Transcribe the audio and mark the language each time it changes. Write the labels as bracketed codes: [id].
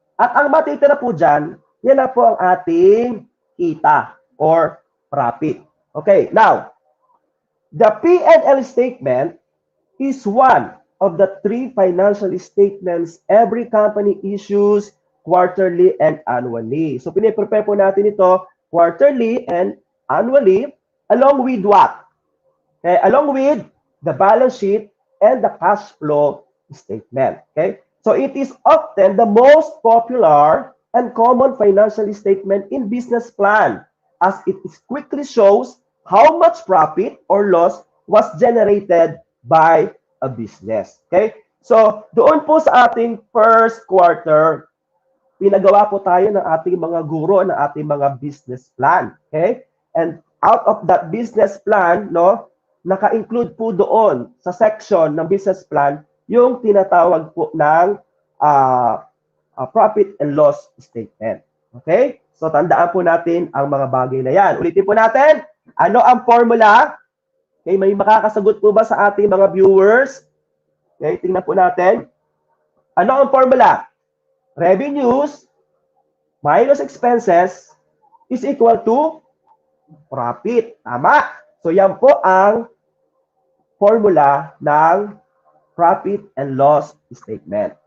[tl] At ang matitira po dyan, yan na po ang ating kita or profit. [en] Okay, now, the P&L statement is one of the 3 financial statements every company issues quarterly and annually. So, piniprepare po natin ito quarterly and annually along with what? Okay, along with the balance sheet and the cash flow statement. Okay, so it is often the most popular and common financial statement in business plan as it quickly shows how much profit or loss was generated by a business. [tl] Okay, so doon po sa ating first quarter, pinagawa po tayo ng ating mga guro, ng ating mga business plan. Okay, and out of that business plan, no, naka-include po doon sa section ng business plan yung tinatawag po ng profit and loss statement. Okay? So, tandaan po natin ang mga bagay na yan. Ulitin po natin, ano ang formula? Okay, may makakasagot po ba sa ating mga viewers? Okay, tingnan po natin. Ano ang formula? [en] Revenues minus expenses is equal to profit. [tl] Tama. So, yan po ang formula ng profit and loss statement.